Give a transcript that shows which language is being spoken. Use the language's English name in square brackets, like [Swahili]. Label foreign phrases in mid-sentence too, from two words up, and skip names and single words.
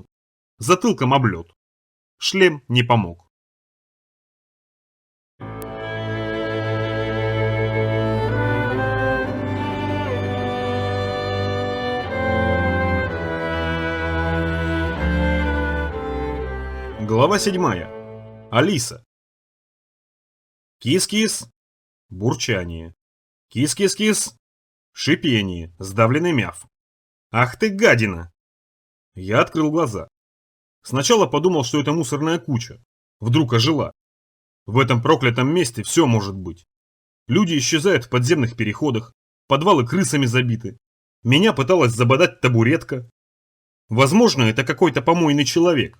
[Russian] Затылком об лед. Шлем не помог. Глава 7. Алиса. Кис-кис. Бурчание. Кис-кис-кис. Шипение, сдавленный мяв. Ах ты гадина! Я открыл глаза. Сначала подумал, что это мусорная куча. Вдруг ожила. В этом проклятом месте все может быть. Люди исчезают в подземных переходах, подвалы крысами забиты. Меня пыталась забодать табуретка. Возможно, это какой-то помойный человек.